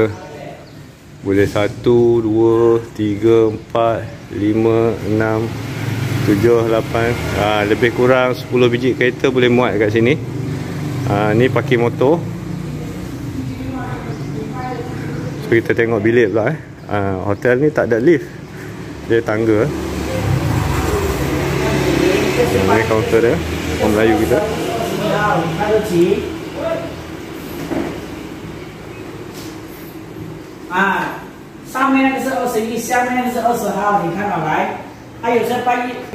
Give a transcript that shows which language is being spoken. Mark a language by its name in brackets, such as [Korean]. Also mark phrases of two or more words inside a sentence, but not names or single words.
[Malay] Boleh 1, 2, 3, 4, 5, 6, 7, 8, lebih kurang 10 biji kereta boleh muat kat sini. Ni parking motor. So kita tengok bilik pula. Hotel ni tak ada lift, dia tangga. Ini kaunter dia, orang Melayu kita. [Chinese] 上面那个是21，下面那个是20号，你看到来？还有这半夜。